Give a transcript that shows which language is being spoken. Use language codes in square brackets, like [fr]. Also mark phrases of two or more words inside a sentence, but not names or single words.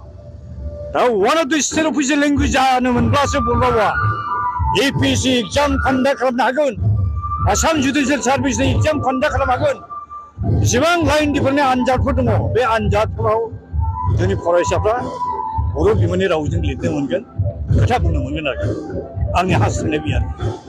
[en] Now, one of the state official languages are [brx] APC [en] exam conduct [brx] खालामनो हागोन आसाम जुडिसियेल सार्भिसनि [en] exam conduct [brx] खालामनो हागोन जेसेबां लाइनफोरनि आनजादफोर दङ बे आनजादफोराव जोंनि फरायसाफ्रा बर' बिमानि रावजों लिरनो मोनगोन खोथा बुंनो मोनगोन आरो आंनि हास्थायनाय बे आरो